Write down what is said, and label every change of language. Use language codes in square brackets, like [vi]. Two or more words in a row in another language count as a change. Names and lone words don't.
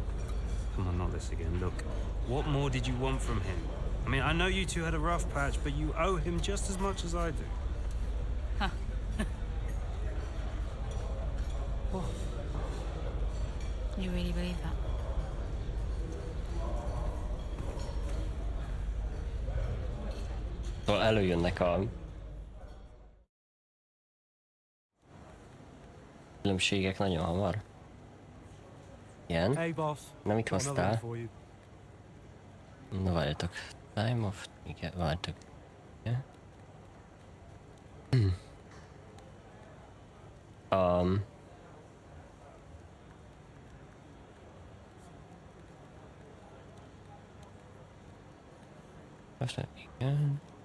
[en] Come on, not this again. Look, what more did you want from him? I mean, I know you two had a rough patch, but you owe him just as much as I do. Huh. Oh. You really believe that? [hu] Szóval előjönnek a különbségek nagyon hamar. Igen. [en] Hey boss. [hu] Nem itt hoztál. Na várjatok. [en] Time of... [hu] Igen, várjatok. Igen. Igen.